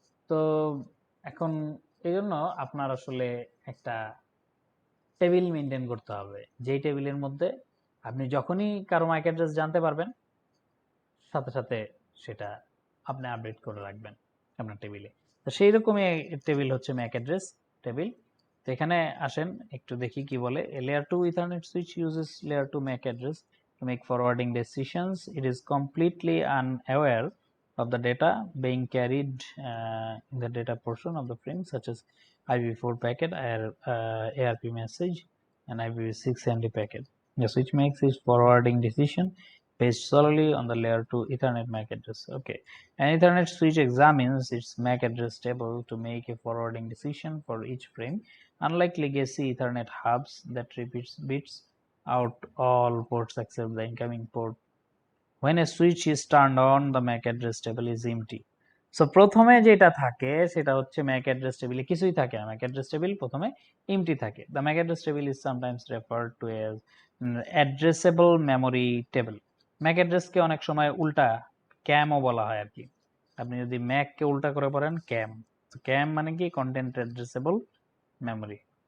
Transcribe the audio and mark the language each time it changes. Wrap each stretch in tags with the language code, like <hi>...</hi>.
<bn>তো এখন এই জন্য আপনার আসলে একটা টেবিল মেনটেন করতে হবে, যেই টেবিলের মধ্যে আপনি যখনই কারো ম্যাক অ্যাড্রেস জানতে পারবেন, সাথে সাথে সেটা আপনি আপডেট করে রাখবেন আপনার টেবিলে। তো সেই রকমই টেবিল হচ্ছে ম্যাক অ্যাড্রেস টেবিল। তো এখানে আসেন একটু দেখি কি বলে।</bn> <en>Layer 2 Ethernet switch uses layer 2 MAC address to make forwarding decisions. It is completely unaware of the data being carried in the data portion of the frame, such as IPv4 packet, ARP message, and IPv6 MD packet. The switch makes its forwarding decision based solely on the layer 2 Ethernet MAC address. Okay, an Ethernet switch examines its MAC address table to make a forwarding decision for each frame. Unlike legacy Ethernet hubs that repeats bits out all ports except the incoming port, when a switch is turned on, the MAC address table is empty.</en> <bn>So প্রথমে যেটা থাকে সেটা হচ্ছে Mac address টেবিলে কিছুই থাকে না, Mac address table প্রথমে এমটি থাকে।</bn> <en>The MAC address table is sometimes referred to as addressable memory table.</en> <bn>Mac অ্যাড্রেসকে অনেক সময় উল্টা ক্যামও বলা হয় আর কি। আপনি যদি ম্যাককে উল্টা করে পড়েন ক্যাম, তো ক্যাম মানে কি কন্টেন্ট অ্যাড্রেসেবল মেমোরি।</bn>